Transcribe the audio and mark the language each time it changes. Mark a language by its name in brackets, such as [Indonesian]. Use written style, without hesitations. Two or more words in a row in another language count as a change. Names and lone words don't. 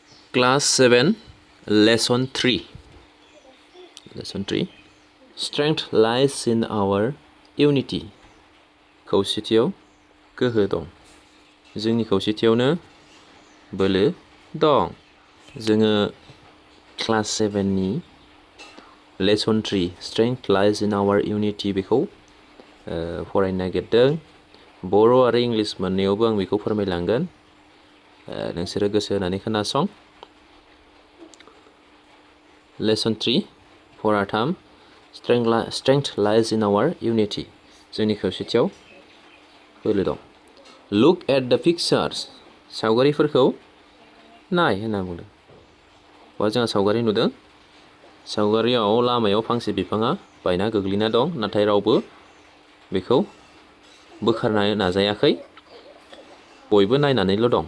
[English] Class 7, Lesson 3. Lesson 3. Strength lies in our unity. [Bodo] खौसेथियाव गोहो दं. जोंनि खौसेथियावनो बोलो दं. जोङो Class 7 नि Lesson 3 Strength lies in our unity बेखौ फरायनो नागिरदों. बर' आरो इंलिस मोननैयावबो आं बेखौ फोरमायलांगोन. नोंसोरो गोसो होनानै खोनासं. Lesson 3 फराथाम Strength lies in our unity. जोंनि खौसेथियाव बोलो दं. [English] Look at the pictures. [Bodo] सावगारिफोरखौ नाय होनना बुंदों. जोंहा सावगारि नुदों. सावगारियाव लामायाव फांसे बिफाङा बायना गोग्लैना दं, नाथाय रावबो बेखौ बोखारनो नाजायाखै. बयबो नायनानैल' दं.